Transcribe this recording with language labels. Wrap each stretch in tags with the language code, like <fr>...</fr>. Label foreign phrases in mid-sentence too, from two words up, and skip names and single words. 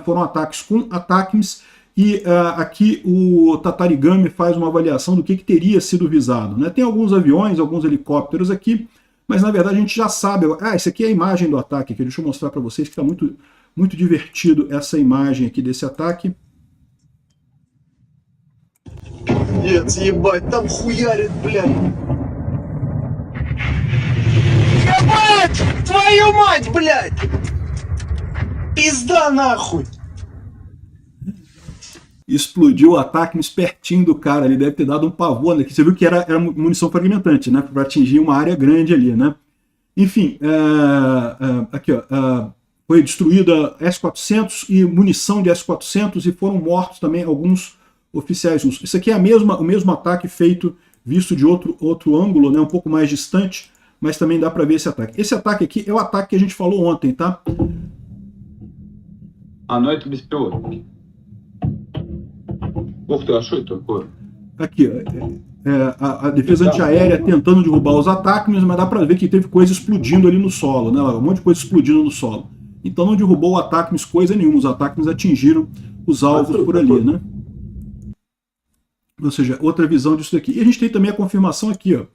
<pt>Foram ataques com ATACMS, e aqui o Tatarigami faz uma avaliação do que teria sido visado, né? Tem alguns aviões, alguns helicópteros aqui, mas na verdade a gente já sabe. Essa aqui é a imagem do ataque, aqui. Deixa eu mostrar para vocês que está muito, muito divertido essa imagem aqui desse ataque.</pt> <ru>Ебать, там хуярит, блядь. Ебать! Твою мать, блядь! Пизда нахуй!</ru> <pt>Explodiu o ataque pertinho do cara, ele deve ter dado um pavor, né? Você viu que era munição fragmentante, né? Para atingir uma área grande ali, né? Enfim, aqui, ó, foi destruída S-400 e munição de S-400, e foram mortos também alguns oficiais russos. Isso aqui é o mesmo ataque feito, visto de outro ângulo, né? Um pouco mais distante, mas também dá para ver esse ataque. Esse ataque aqui é o ataque que a gente falou ontem, tá?</pt> <ru>А, ну это беспилотники. Ух ты, а что это такое?</ru> <pt>Aqui, a defesa antiaérea tentando derrubar os ataques, mas dá para ver que teve coisa explodindo ali no solo, né? Um monte de coisa explodindo no solo. Então não derrubou o ataque coisa nenhuma, os ataques atingiram os alvos por ali, né? Ou seja, outra visão disso daqui. E a gente tem também a confirmação aqui, ó.</pt>